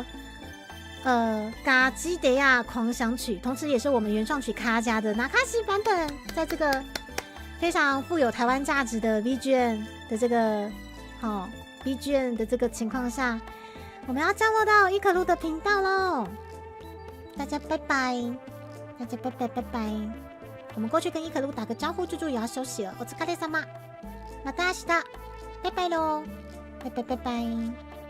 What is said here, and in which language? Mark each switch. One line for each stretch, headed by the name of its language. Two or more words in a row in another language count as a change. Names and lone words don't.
Chinese: 嘎基德亚狂想曲，同时也是我们原创曲卡加的纳卡西版本，在这个非常富有台湾价值的 VGN 的这个VGN 的这个情况下，我们要降落到伊可露的频道喽。大家拜拜，大家拜拜拜拜。我们过去跟伊可露打个招呼，猪猪也要休息了。
Japanese: お疲れ様，また明日，
Chinese: 拜拜喽，拜拜拜拜。